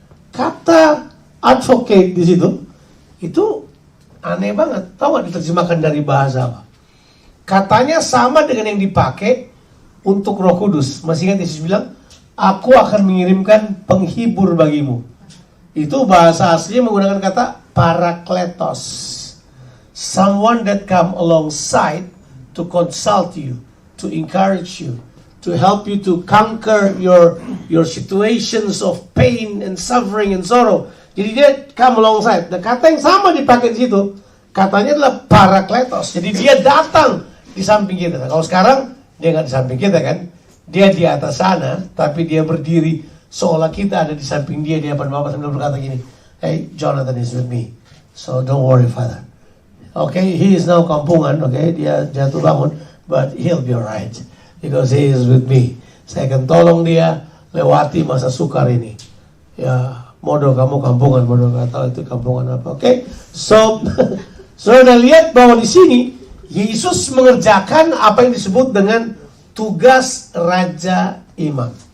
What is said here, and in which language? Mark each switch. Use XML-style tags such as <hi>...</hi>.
<id>Kata advocate di situ, itu aneh banget. Tahu nggak diterjemahkan dari bahasa apa? Katanya sama dengan yang dipakai untuk Roh Kudus. Masih ingat Yesus bilang, aku akan mengirimkan penghibur bagimu. Itu bahasa aslinya menggunakan kata parakletos.</id> <en>Someone that come alongside to consult you, to encourage you, to help you to conquer your situations of pain and suffering and sorrow.</en> <id>Jadi dia</id> <en>come alongside.</en> <id>Nah, kata yang sama dipakai di situ, katanya adalah parakletos. Jadi dia datang di samping kita. Nah, kalau sekarang dia nggak di samping kita kan, Dia di atas sana, tapi dia berdiri seolah kita ada di samping dia di hadapan Bapa sambil berkata gini,</id> <en>"Hey, Jonathan is with me, so don't worry, Father." Okay, he is now kampungan, okay,</en> <id>dia jatuh bangun,</id> <en>but he'll be alright because he is with me.</en> <id>Saya akan tolong dia lewati masa sukar ini. Ya, modo kamu kampungan, modo nggak tahu itu kampungan apa.</id> <en>Okay, so</en> <id>saudara lihat bahwa di sini Yesus mengerjakan apa yang disebut dengan tugas Raja Imam.</id>